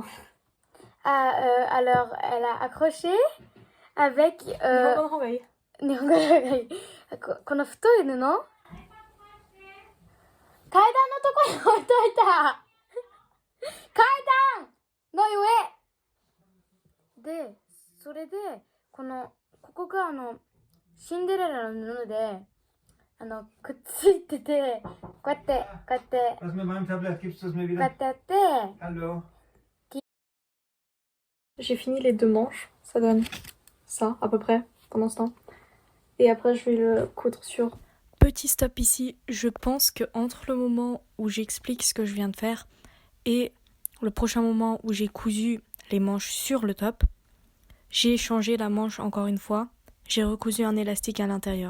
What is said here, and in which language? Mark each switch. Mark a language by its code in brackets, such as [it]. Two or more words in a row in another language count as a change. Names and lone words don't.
[fr] alors, elle a accroché avec [ja] 日本語の方がいい。日本語がいいこの太い布階段のとこに置いといた階段の上で、それでここがシンデレラの布でくっついてて、こうやってこうやって [de] Was mit meinem Tablet? Gibst du es mir [ja] こうや [de] wieder? [ja] ってやって、 [de] Hallo? [fr] J'ai fini les 2 manches, ça donne ça à peu près pendant ce temps. Et après je vais le coudre sur. Petit stop ici, je pense que entre le moment où j'explique ce que je viens de faire et le prochain moment où j'ai cousu les manches sur le top, j'ai changé la manche encore une fois, j'ai recousu un élastique à l'intérieur.